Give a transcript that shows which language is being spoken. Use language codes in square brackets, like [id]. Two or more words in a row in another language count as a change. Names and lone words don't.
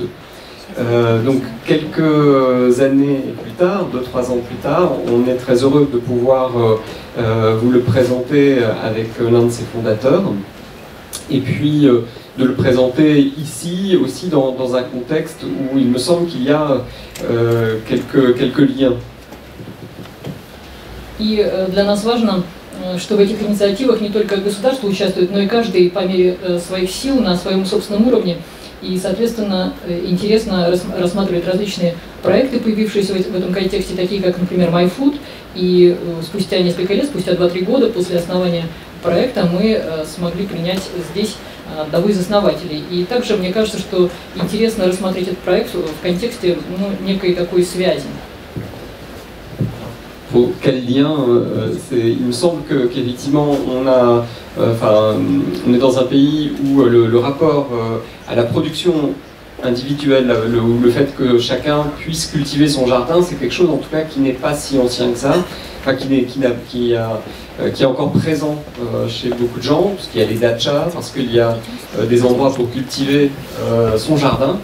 [fr] Donc quelques années plus tard, 2-3 ans plus tard, on est très heureux de pouvoir vous le présenter avec l'un de ses fondateurs, et puis de le présenter ici aussi dans un contexte où il me semble qu'il y a quelques liens. [ru] И для нас важно, что в этих инициативах не только государство участвует, но и каждый по мере своих сил на своем собственном уровне. И, соответственно, интересно рассматривать различные проекты, появившиеся в этом контексте, такие как, например, MyFood. И спустя несколько лет, спустя 2-3 года после основания проекта, мы смогли принять здесь одного из основателей. И также мне кажется, что интересно рассмотреть этот проект в контексте некой такой связи. [fr] Pour quel lien il me semble qu'effectivement on est dans un pays où le rapport à la production individuelle, le fait que chacun puisse cultiver son jardin, c'est quelque chose en tout cas qui n'est pas si ancien que ça, enfin qui est encore présent chez beaucoup de gens, parce qu'il y a les dachas, parce qu'il y a des endroits pour cultiver son jardin.